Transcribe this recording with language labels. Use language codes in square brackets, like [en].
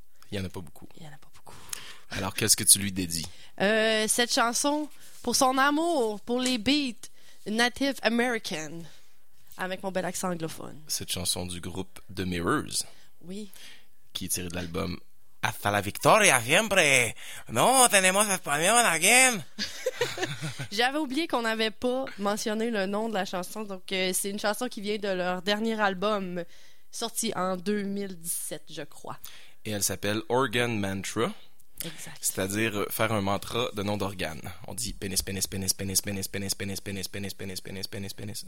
[fr] Il n'y en a pas beaucoup. Il n'y en a pas beaucoup. Alors, qu'est-ce que tu lui dédies? Cette chanson pour son amour pour les beats Native American avec mon bel accent anglophone. Cette chanson du groupe The Mirrors. Oui. Qui est tirée de l'album. Hasta la victoria siempre. [es] No tenemos español again. [fr] J'avais oublié qu'on n'avait pas mentionné le nom de la chanson. Donc c'est une chanson qui vient de leur dernier album, sorti en 2017, je crois. Et elle s'appelle Organ Mantra. Exact. C'est-à-dire faire un mantra de nom d'organe. On dit pénis, pénis, pénis, pénis, pénis, pénis, pénis, pénis, pénis, pénis, pénis, pénis, pénis.